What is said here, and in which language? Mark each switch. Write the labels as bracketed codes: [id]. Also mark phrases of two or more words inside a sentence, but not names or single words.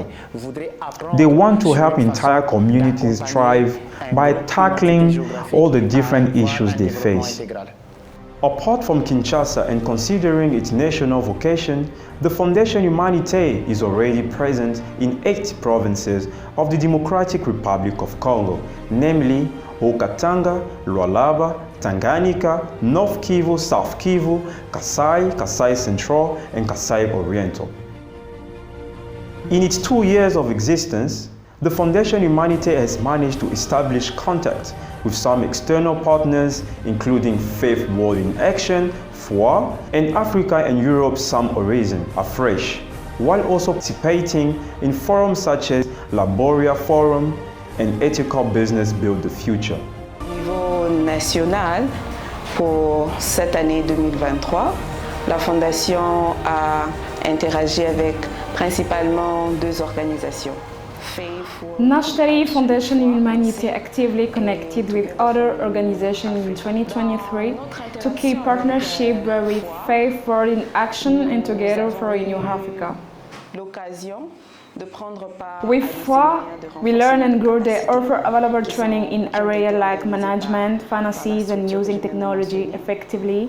[en] They want to help entire communities thrive by tackling all the different issues they face. Apart from Kinshasa and considering its national vocation, the Fondation Humanité is already present in 8 provinces of the Democratic Republic of Congo, namely Haut-Katanga, Lualaba, Tanganyika, North Kivu, South Kivu, Kasai, Kasai Central, and Kasai Oriental. In its 2 years of existence, the Fondation Humanité has managed to establish contact with some external partners, including Faith World in Action, FOA, and Africa and Europe Some Horizon, AFRESH, while also participating in forums such as Laboria Forum and Ethical Business Build the Future. [fr] Au niveau national, pour cette année 2023, la Fondation a interagi avec principalement 2 organisations. [en] Nationally, Fondation Humanité actively connected with other organizations in 2023 to keep partnership with Faith World in Action and Together for a New Africa. With FOA, we learn and grow. They offer available training in areas like management, finances, and using technology effectively.